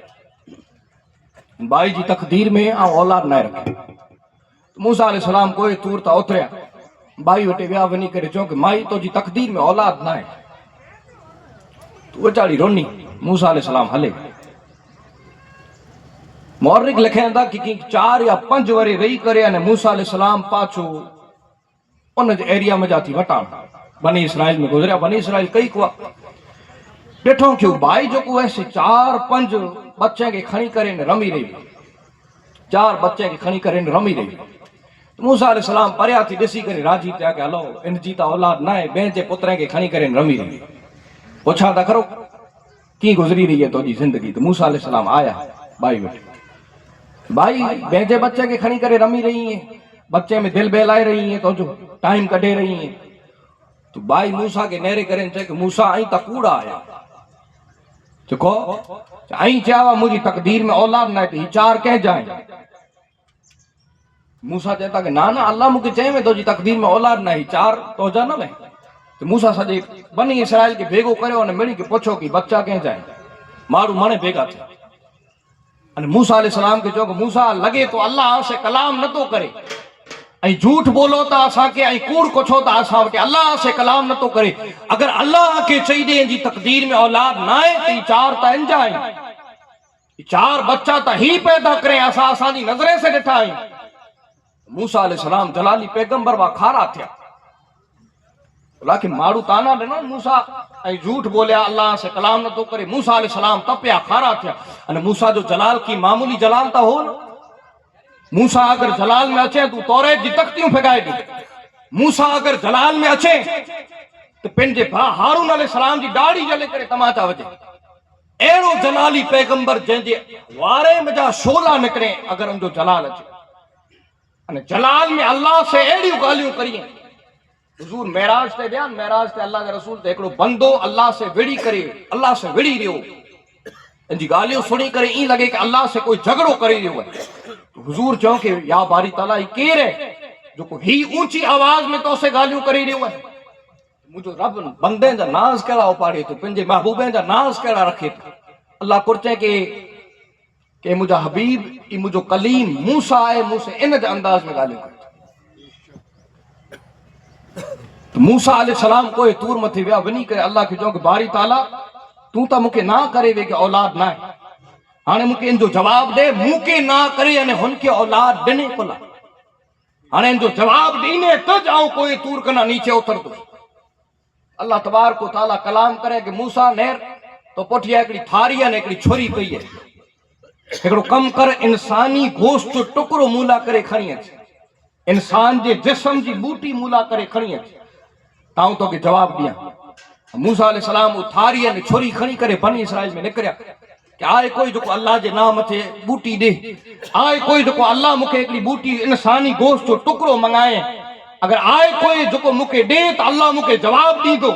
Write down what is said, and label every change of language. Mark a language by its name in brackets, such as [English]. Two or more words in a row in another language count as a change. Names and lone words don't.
[Sindhi] بائی جی تقدیر میں اولاد نہ رکھے موسیٰ علیہ السلام کوئی تور تا اتریا بائی وٹے ویا ونی کرے چون کہ مائی تو جی تقدیر میں اولاد نہ ہے تو وہ چاڑی رونی موسیٰ علیہ السلام ہلے مورک لکھیں دا کہ 4 یا 5 ورے رہی کرے یعنی موسیٰ علیہ السلام پاچھو ان ایریا میں جاتی وٹان بنی اسرائیل میں گزریا بنی اسرائیل کئی کو ॾिठो कि बाई जेको ऐसे 4-5 बच्चे खे खणी करे रमी रही, 4 बच्चे खे खणी करे रमी रही। मूसा अलैहिस्सलाम परियां थी ॾिसी करे राजी थिया कि हलो इन जी त औलाद न आहे, ॿिए जे पुत्र खे खणी करे रमी रही। पुछा त खरो कीअं गुज़री रही है तुंहिंजी ज़िंदगी। त मूसा अलैहिस्सलाम आया बाई वटि, भाई ॿिए जे बच्चे खे खणी करे रमी रही है, बच्चे में दिल बहलाए रही है, तुंहिंजो टाइम कढे रही है। तो भाई मूसा के नेरे करे चए कि मूसा आई त कूड़ा आया, जेको आई चया मुंहिंजी तकदीर में औलाद न आहे त ही 4 कंहिं जाए। मूसा चए था कि ना ना अल्लाह मूंखे चए में तुंहिंजी तकदीर में औलाद न आहे, 4 तुंहिंजा न में। तो मूसा सॼे बनी इसराइल खे भेगो करियो अने मिड़ी खे पुछो कि बच्चा कंहिं जाए। माण्हू मणे भेगा थिया अने मूसा अलैहिस्सलाम खे चयो कि मूसा लॻे तो अल्लाह से कलाम नथो करे ऐं झूठ बोलो था असांखे ऐं कूड़ कुछो था असां वटि, अल्लाह से कलाम नथो करे। अगर अल्लाह खे चई ॾे जी तकदीर में औलाद न आहे त 4 त इन जा आहिनि, 4 बच्चा त ही पैदा करे, असां असांजी नज़रे से ॾिठा आहिनि। मूसा अलैहिस्सलाम जलाली पैगंबर वा खारा थिया, लेकिन माण्हू ताना ॾिना मूसा ऐं झूठ बोलिया, अल्लाह से कलाम नथो करे। मूसा अलैहिस्सलाम तपिया खारा थिया अने मूसा जो जलाल की मामूली जलाल त हो न। मूसा अगर जलाल में अचे तू तौरेत जी तख्तियूं फिगाए दी। मूसा अगर जलाल में अचे तो पंहिंजे भाउ हारून अलैहिस्सलाम जी दाढ़ी जले करे तमाचा वजे। अहिड़ो जलाली पैगंबर जंहिंजे वारे में जा शोला निकिरे अगर उनजो जलाल अचे अने जलाल में अल्लाह से अहिड़ियूं ॻाल्हियूं करियूं। हुजूर मेराज ते विया, मेराज ते अल्लाह जे रसूल ते हिकिड़ो बंदो अल्लाह से विड़ी करे, अल्लाह से विड़ी रहियो, इनजी ॻाल्हियूं सुणी करे ईअं लॻे कि अल्लाह से कोई झगड़ो करे रहियो आहे। हुजूर चयो कि या बारी ताला ही केर है जो ही ऊंची आवाज में तो से गालियों करे रहियो है। मुझो रब बंदे जा नाज कहिड़ा उपाड़े तो, पंहिंजे महबूबे जा नाज कहिड़ा रखे तो। अल्लाह कुर्चे के मुझा हबीब ई मुझो कलीम मूसा है, मूसे इन जे अंदाज में गालियों करे। तो मूसा अलैहिस्सलाम कोई तूर मथे विया, वनी करे अल्लाह खे चयो कि बारी ताला तू त मूंखे ना करे वे कि औलाद ना है, हाणे मूंखे इन जो जवाब दे, मूंखे ना करे अने हुनखे औलाद ॾिने कोला। हाणे इन जो जवाब ॾीने त जाऊं कोई तूर कना नीचे उतरदो। अल्लाह तबारक व तआला कलाम करे कि मूसा नेर तो पुठिया हिकिड़ी थारी अने हिकिड़ी छुरी पई है, हिकिड़ो कम कर इंसानी गोश्त जो टुकड़ो मूला करे खणी अच, इंसान जे जिस्म जी बूटी मूला करे खणी अच, ताऊं तोखे जवाब ॾियां। मूसा अलैहिस्सलाम थारी अने छुरी खणी करे बनी इसराइल में निकिरिया कि आए कोई जो अल्लाह जे नाम ते बूटी दे, आए कोई जो अल्लाह मूंखे हिकिड़ी बूटी इंसानी गोश्त जो टुकड़ो मंगाए, अगर आए कोई जो मूंखे दे तो अल्लाह मूंखे जवाब दींदो।